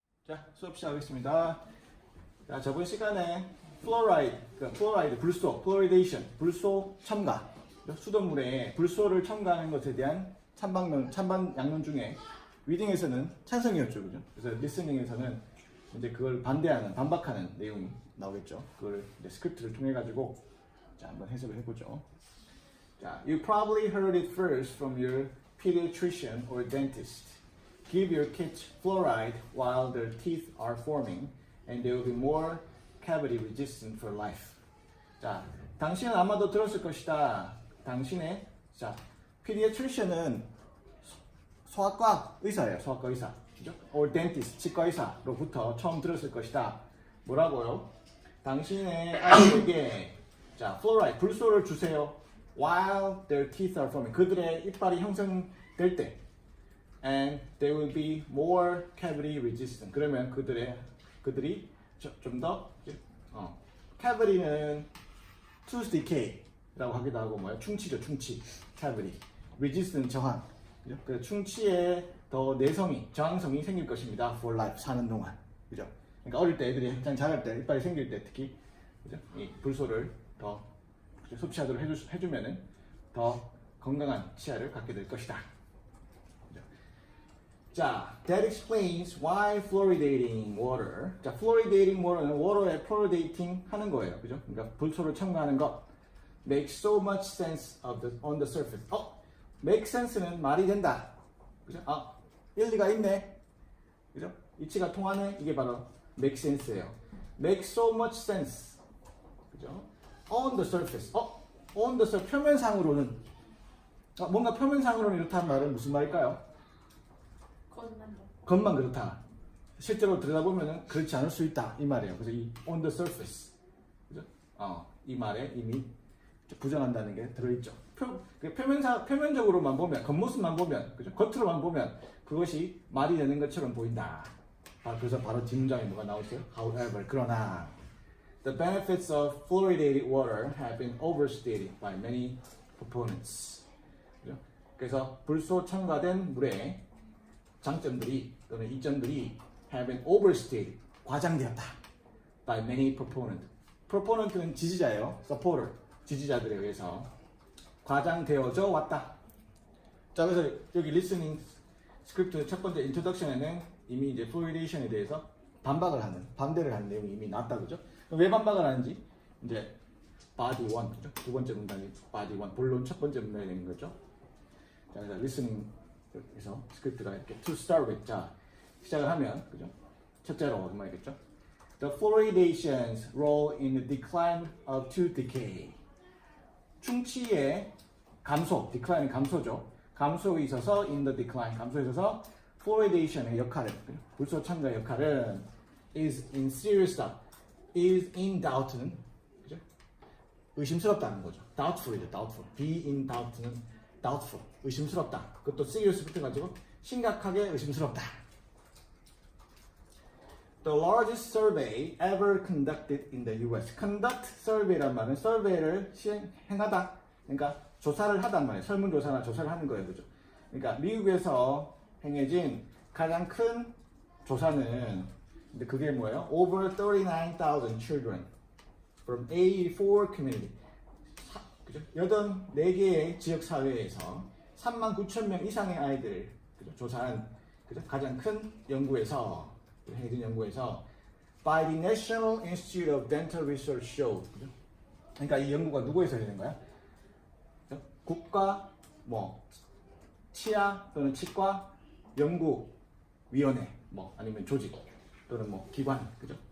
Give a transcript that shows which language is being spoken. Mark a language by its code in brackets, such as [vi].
[ko] 자, 수업 시작하겠습니다. 자, 저번 시간에 플로라이드, 불소, 플로리데이션, 불소 첨가, 수돗물에 불소를 첨가하는 것에 대한 찬반 양론 중에 리딩에서는 찬성이었죠, 그죠? 그래서 리스닝에서는 이제 그걸 반박하는 내용이 나오겠죠. 그걸 이제 스크립트를 통해 가지고 자, 한번 해석을 해보죠. [en] 자, you probably heard it first from your pediatrician or dentist. Give your kids fluoride while their teeth are forming, and they will be more cavity resistant for life. [ko] 자, 당신은 아마도 들었을 것이다. 당신의 pediatrician은 소아과 의사예요. 소아과 의사, 그죠? [en] Or dentist, [ko] 치과 의사로부터 처음 들었을 것이다. 뭐라고요? 당신의 아이에게 fluoride, 불소를 주세요. [en] While their teeth are forming, [ko] 그들의 이빨이 형성될 때. [en] And they will be more cavity resistant. [ko] 그러면 그들이 좀 더 cavity는 tooth decay라고 하기도 하고 뭐야? 충치죠, 충치. cavity. resistant 저항. 그죠? 그 충치에 더 내성이, 저항성이 생길 것입니다. [en] for life [ko] 사는 동안. 그죠? 그러니까 어릴 때 애들이 한창 자랄 때 이빨이 생길 때 특히 그죠? 이 불소를 더 섭취하도록 해주면은 더 건강한 치아를 갖게 될 것이다. [en] 자, that explains why fluoridating water. [ko] 자, fluoridating water는 water에 fluoridating 하는 거예요, 그죠? 그러니까 불소를 첨가하는 것. [en] Makes so much sense on the surface. [ko] make sense는 말이 된다, 그죠? 일리가 있네, 그죠? 이치가 통하네. 이게 바로 make sense예요. [en] Make so much sense, 그죠? On the surface. on the surface. [ko] 표면상으로는 뭔가 표면상으로는 이렇다는 말은 무슨 말일까요? 겉만 그렇다. 실제로 들여다보면 그렇지 않을 수 있다 이 말이에요. 그래서 이 on the surface, 그죠? 이 말에 이미 부정한다는 게 들어있죠. 표면적으로만 보면, 겉모습만 보면, 그죠? 겉으로만 보면 그것이 말이 되는 것처럼 보인다. 그래서 바로 뒷문장에 뭐가 나오죠? [en] However, [ko] 그러나 [en] the benefits of fluoridated water have been overstated by many proponents. [ko] 그죠? 그래서 불소 첨가된 물에 장점들이 또는 이점들이 [en] have been overstated, [ko] 과장되었다. [en] by many proponents. [ko] proponent는 지지자예요. supporter, 지지자들에 의해서 과장되어져 왔다. 자, 그래서 여기 listening 스크립트 첫 번째 introduction에는 이미 이제 fluoridation에 대해서 반대를 하는 내용이 이미 나왔다, 그죠? 왜 반박을 하는지 이제 body 1, 그죠? 두 번째 문단이 body 1, 본론 첫 번째 문단이 되는 거죠. 자, 그래서 listening 그래서 스크립트가 이렇게 [en] to start with. [ko] 자, 시작을 하면 그죠? 첫째로 말이겠죠. [en] The fluoridation's role in the decline of tooth decay. [ko] 충치의 감소, decline은 감소죠. 감소에 있어서 in the decline, 감소에 있어서 fluoridation의 역할은, 불소 첨가의 역할은 [en] is in serious doubt, is in doubt [ko] 는 그죠? 의심스럽다는 거죠. [en] doubtful이죠, doubtful. be in doubt는 doubtful, [ko] 의심스럽다. 그것도 serious 붙여가지고 심각하게 의심스럽다. [en] The largest survey ever conducted in the U.S. Conduct survey [ko] 란 말은 survey를 행하다. 그러니까 조사를 하단 말이에요. 설문조사나 조사를 하는 거예요, 그죠? 그러니까 미국에서 행해진 가장 큰 조사는 근데 그게 뭐예요? [en] Over 39,000 children from 84 community. [ko] 84개의 지역사회에서 39,000명 이상의 아이들을 조사한 가장 큰 연구에서 행해진 연구에서 [en] by the National Institute of Dental Research showed. [ko] 그러니까 이 연구가 누구에서 되는 거야? 국가 치아 또는 치과 연구위원회 아니면 조직 또는 기관, 그죠?